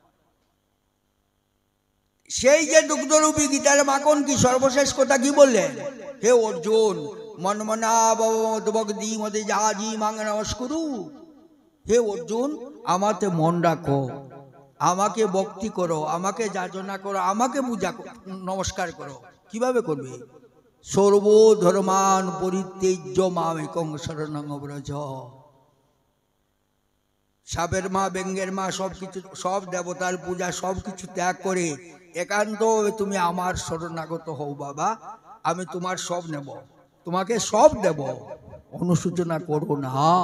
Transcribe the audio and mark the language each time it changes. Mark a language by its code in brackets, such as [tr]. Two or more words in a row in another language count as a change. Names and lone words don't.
[bn] সেই যে দুগ্ধরূপী গীতার মাখন কি সর্বশেষ কথা কি বললেন? [sa] হে অর্জুন মনমনা ভগবদ্ভক্তি মতে যাজি মাং নমস্কুরু। [bn] হে অর্জুন, আমাতে মন রাখো, আমাকে ভক্তি করো, আমাকে যাচনা করো, আমাকে পূজা নমস্কার করো। কিভাবে করবে? [sa] সর্বধর্মান পরিত্যজ্য মামেকং শরণং ব্রজ। [bn] সাপের মা, ব্যঙ্গের মা, সবকিছু, সব দেবতার পূজা, সবকিছু ত্যাগ করে একান্ত তুমি আমার শরণাগত হও বাবা, আমি তোমার সব নেব, তোমাকে সব দেব, অনুসূচনা করো না।